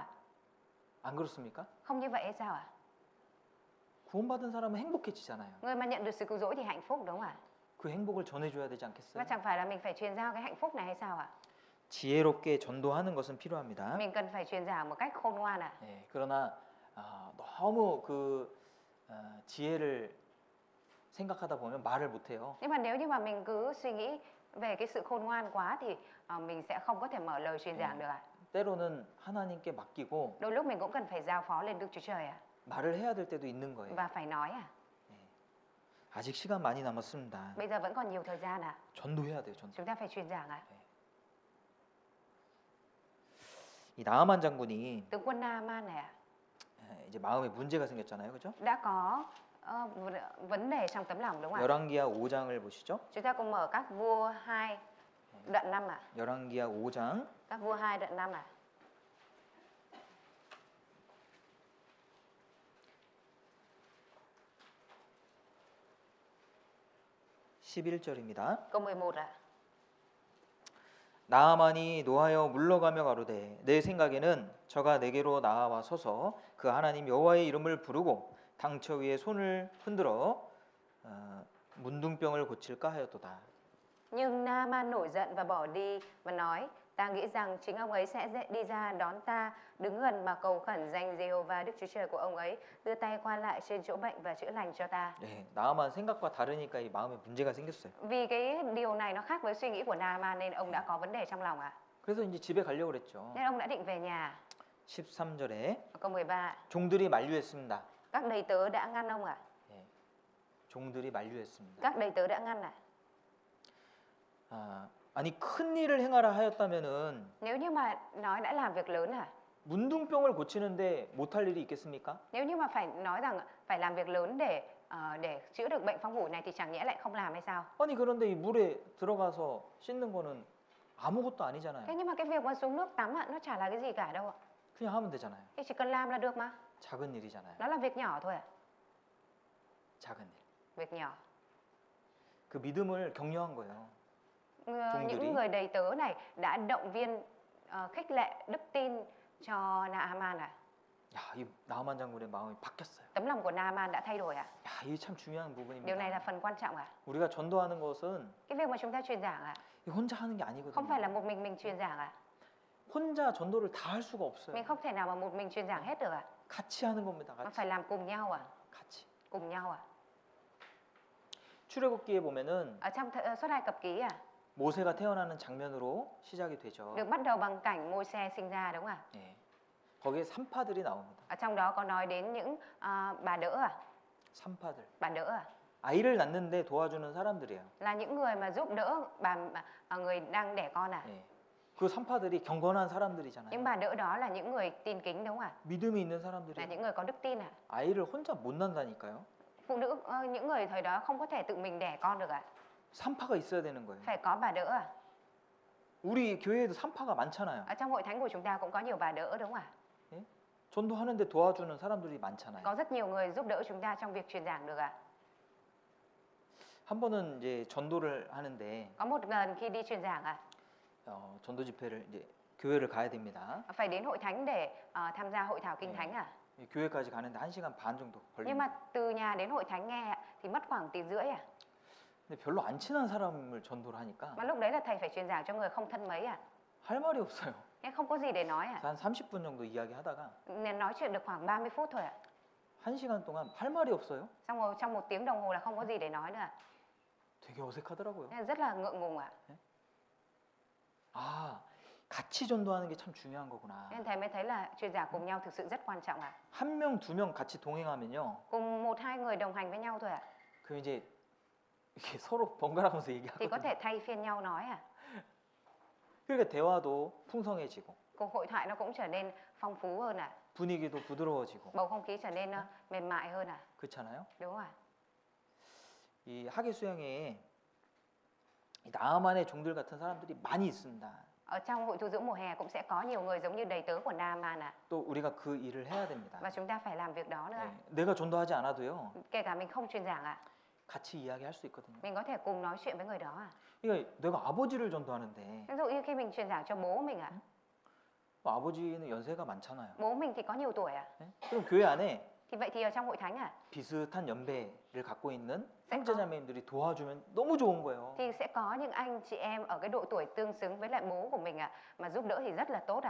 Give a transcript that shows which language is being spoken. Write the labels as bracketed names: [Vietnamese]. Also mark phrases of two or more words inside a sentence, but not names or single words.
[Korean] 안 그렇습니까? [Vietnamese] Không như vậy hay sao ạ? [Korean] 구원받은 사람은 행복해지잖아요. [Vietnamese] Người mà nhận được sự cứu rỗi thì hạnh phúc đúng không ạ? [Korean] 그 행복을 전해줘야 되지 않겠어요? [Vietnamese] Và chẳng phải là mình phải truyền giao cái hạnh phúc này hay sao ạ? [Korean] 지혜롭게 전도하는 것은 필요합니다. [Vietnamese] Mình cần phải truyền giảng một cách khôn ngoan à? [Korean] 예, 그러나 너무 그 지혜를 생각하다 보면 말을 못해요. [Vietnamese] Nhưng mà nếu như mà mình cứ suy nghĩ về cái sự khôn ngoan quá thì mình sẽ không có thể mở lời truyền giảng được ạ. [Korean] 때로는 하나님께 맡기고 [Vietnamese] Đôi lúc mình cũng cần phải giao phó lên Đức Chúa Trời ạ. [Korean] 말을 해야 될 때도 있는 거예요. [Vietnamese] Và phải nói à? [Korean] 아직 시간 많이 남았습니다. [Vietnamese] Bây giờ vẫn còn nhiều thời gian à? [Korean] 전도해야 돼요. 전도. [Vietnamese] Chúng ta phải truyền giảng à? [Korean] 이 나아만 장군이 [Vietnamese] Tướng quân Naaman này à? [Korean] 이제 마음에 문제가 생겼잖아요. 그죠? [Vietnamese] Đã có vấn đề trong tấm lòng đúng không ạ? [Korean] 열왕기하 5장을 보시죠. [Vietnamese] Chúng ta cùng mở các vua 2 đoạn 5 ạ. [Korean] 열왕기하 5장 [Vietnamese] Các vua 2 đoạn 5 ạ. [Korean] 11절입니다. [Vietnamese] Câu 11 ạ. [Korean] 나아만이 노하여 물러가며 가로되 내 생각에는 저가 내게로 나와 서서 그 하나님 여호와의 이름을 부르고 당처 위에 손을 흔들어 문둥병을 고칠까 하였도다. [Vietnamese] Nhưng Naaman nổi giận và bỏ đi và nói, ta nghĩ rằng chính ông ấy sẽ đi ra đón ta, đứng gần mà cầu khẩn danh Giê-hô-va Đức Chúa Trời của ông ấy, đưa tay qua lại trên chỗ bệnh và chữa lành cho ta. [Korean] 네, 나아만 생각과 다르니까 이 마음에 문제가 생겼어요. [Vietnamese] Vì cái điều này nó khác với suy nghĩ của Naaman nên ông đã có vấn đề trong lòng ạ. [Korean] 그래서 이제 집에 가려고 그랬죠. [Vietnamese] Nên ông đã định về nhà. [Korean] 13절에 [Vietnamese] Câu 13. [Korean] 종들이 만류했습니다. [Vietnamese] Các đầy tớ đã ngăn ông ạ. [Korean] 네, 종들이 만류했습니다. [Vietnamese] Các đầy tớ đã ngăn ạ. [Korean] 아니 큰 일을 행하라 하였다면은 [Vietnamese] Nếu như mà nói đã làm việc lớn à? [Korean] 문둥병을 고치는데 못할 일이 있겠습니까? [Vietnamese] Nếu như mà phải nói rằng phải làm việc lớn để chữa được bệnh phong hủ này thì chẳng nhẽ lại không làm hay sao? [Korean] 아니 그런데 이 물에 들어가서 씻는 거는 아무것도 아니잖아요. [Vietnamese] Thế nhưng mà cái việc mà xuống nước tắm nó chả là cái gì cả đâu ạ. [Korean] 그냥 하면 되잖아요. [Vietnamese] Thì chỉ cần làm là được mà. [Korean] 작은 일이잖아요. [Vietnamese] Nó là việc nhỏ thôi ạ. [Korean] 작은 일. [Vietnamese] Việc nhỏ. [Korean] 그 믿음을 격려한 거예요. [Vietnamese] Những người đầy tớ này đã động viên khích lệ đức tin cho Naaman à. [Korean] 야, 이 나아만 장군의 마음이 바뀌었어요. [Vietnamese] Tấm lòng của Naaman đã thay đổi à. [Korean] 야, 이게 참 중요한 부분입니다. [Vietnamese] Điều này là phần quan trọng à. [Korean] 우리가 전도하는 것은 [Vietnamese] Cái việc mà chúng ta truyền giảng à, [Korean] 혼자 하는 게 [Vietnamese] không phải là [Korean] 아니거든요. [Vietnamese] một mình truyền giảng à. [Korean] 혼자 전도를 다 할 수가 없어요. [Vietnamese] Mình không thể nào mà một mình truyền giảng hết được à. [Korean] 같이 하는 겁니다. [Vietnamese] Nó [Korean] 같이. [Vietnamese] phải làm cùng nhau à. [Korean] 같이. [Vietnamese] Cùng nhau à. [Korean] 출애굽기에 보면은 [Vietnamese] Ở trong Xuất Ai Cập Ký à, [Korean] 모세가 태어나는 장면으로 시작이 되죠. [Vietnamese] được bắt đầu bằng cảnh Môi-se sinh ra đúng không ạ? [Korean] 예. 거기에 산파들이 나옵니다. [Vietnamese] Ở trong đó có nói đến những bà đỡ à, [Korean] 산파들. [Vietnamese] bà đỡ à, [Korean] 아이를 낳는데 도와주는 사람들이에요. [Vietnamese] là những người mà giúp đỡ người đang đẻ con à. [Korean] 예. 그 산파들이 경건한 사람들이잖아요. [Vietnamese] Những bà đỡ đó là những người tin kính đúng không ạ? [Korean] 믿음이 있는 [Vietnamese] Là [Korean] 사람들이에요. [Vietnamese] những người có đức tin à. [Korean] 아이를 혼자 못 낳는다니까요. [Vietnamese] Phụ nữ những người thời đó không có thể tự mình đẻ con được à. [Korean] 산파가 있어야 되는 거예요. [Vietnamese] Phải có bà đỡ à. [Korean] 우리 교회에도 산파가 많잖아요. [Vietnamese] Ở trong hội thánh của chúng ta cũng có nhiều bà đỡ đúng không ạ? [Korean] 전도하는데 도와주는 사람들이 많잖아요. [Vietnamese] Có rất nhiều người giúp đỡ chúng ta trong việc truyền giảng được ạ. [Korean] 한 번은 이제 전도를 하는데 [Vietnamese] Có một lần khi đi truyền giảng ạ, [Korean] 전도 집회를 이제 교회를 가야 됩니다. [Vietnamese] phải đến hội thánh để tham gia hội thảo kinh thánh à? [Korean] 교회까지 가는데 1시간 반 정도 [Vietnamese] Nhưng [Korean] 걸립니다. [Vietnamese] mà từ nhà đến hội thánh nghe ạ, thì mất khoảng tiếng rưỡi à? [Korean] 근데 별로 안 친한 사람을 전도를 하니까 [Vietnamese] Mà lúc đấy là thầy phải truyền giảng cho người không thân mấy à? [Korean] 할 말이 없어요. [Vietnamese] Nên không có gì để nói à? [Korean] 한 30분 정도 이야기하다가 [Vietnamese] Nên nói chuyện được khoảng 30 phút thôi ạ. [Korean] 1시간 동안 할 말이 없어요. [Vietnamese] Xong rồi trong 1 tiếng đồng hồ là không có gì để nói nữa ạ. [Korean] 되게 어색하더라고요. [Vietnamese] Nên rất là ngượng ngùng ạ. [Korean] 아, 같이 전도하는 게 참 중요한 거구나. [Vietnamese] Nên thầy mới thấy là truyền giảng cùng nhau thực sự rất quan trọng ạ. [Korean] 한 명, 두 명 같이 동행하면요. [Vietnamese] Cùng 1-2 người đồng hành với nhau thôi ạ. [Korean] 그 이제 이렇게 서로 번갈아가면서 [Vietnamese] Thì có [Korean] 얘기하거든요. [Vietnamese] thể thay phiên nhau nói à. [Korean] 그러니까 대화도 풍성해지고 [Vietnamese] Cuộc hội thoại nó cũng trở nên phong phú hơn à. [Korean] 분위기도 부드러워지고 [Vietnamese] Bầu không khí trở nên mềm mại hơn à. [Korean] 그렇잖아요. [Vietnamese] Đúng không ạ? [Korean] 이 학예 수양회에 이 나만의 종들 같은 사람들이 많이 있습니다. [Vietnamese] Ở trong hội tu dưỡng mùa hè cũng sẽ có nhiều người giống như đầy tớ của Naaman ạ. [Korean] 또 우리가 그 일을 해야 됩니다. [Vietnamese] Và chúng ta phải làm việc đó nữa ạ. [Korean] 네, 내가 전도하지 않아도요. [Vietnamese] Kể cả mình không truyền giảng ạ, [Korean] 같이 이야기할 수 있거든요. [Vietnamese] mình có thể cùng nói chuyện với người đó ạ. [Korean] 그러니까 내가 아버지를 전도하는데 [Vietnamese] Ví dụ như khi mình truyền giảng cho bố mình ạ, [Korean] 아버지는 연세가 많잖아요. [Vietnamese] bố mình thì có nhiều tuổi ạ. [Korean] 네? 그럼 교회 안에 [Vietnamese] Thì vậy thì ở trong hội thánh ạ, [Korean] 비슷한 연배를 갖고 있는 [Vietnamese] sẽ có, [Korean] 형제자매님들이 도와주면 너무 좋은 거예요. [Vietnamese] thì sẽ có những anh chị em ở cái độ tuổi tương xứng với lại bố của mình ạ, mà giúp đỡ thì rất là tốt ạ.